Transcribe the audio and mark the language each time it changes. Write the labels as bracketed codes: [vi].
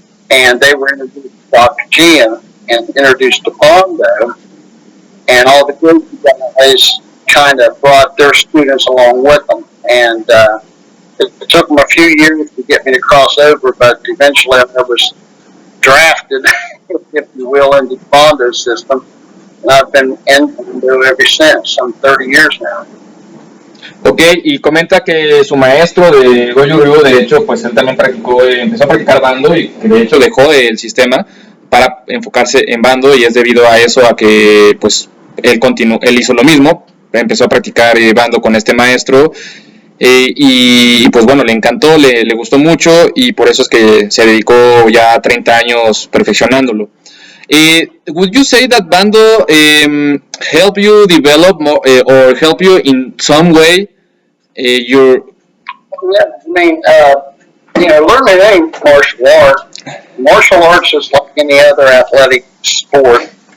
[en] And they were introduced to Dr. G and introduced to Bando, and all the good guys kind of brought their students along with them. And it took them a few years to get me to cross over, but eventually I was drafted, if you will, into the Bando system, and I've been in Bando ever since. I'm 30 years now. [es] Ok, y comenta que su maestro de Goju-Ryu, de hecho, pues él también empezó a practicar Bando y que de hecho dejó el sistema para enfocarse en Bando, y es debido a eso a que pues él hizo lo mismo, empezó a practicar Bando con este maestro y pues bueno, le encantó, le gustó mucho, y por eso es que se dedicó ya 30 años perfeccionándolo. [en] Would you say that Bando help you develop more, or help you in some way your? Yeah, I mean, learning any martial arts is like any other athletic sport.